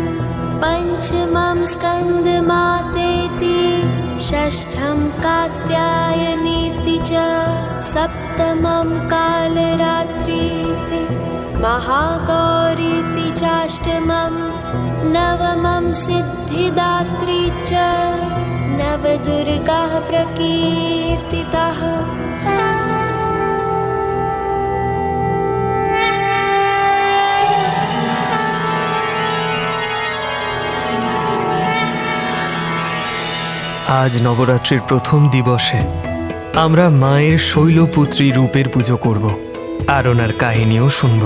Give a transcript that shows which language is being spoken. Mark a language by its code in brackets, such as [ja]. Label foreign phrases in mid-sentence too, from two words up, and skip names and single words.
[sa] पञ्चमं स्कन्दमातेति षष्ठं कात्यायनीति च सप्तमं कालरात्रीति महागौरीति चाष्टमं नवमं सिद्धिदात्री च नवदुर्गाः प्रकीर्तिताः। [bn] আজ নবরাত্রির প্রথম দিবসে আমরা মায়ের শৈলপুত্রী রূপের পুজো করব আর ওনার কাহিনীও শুনব।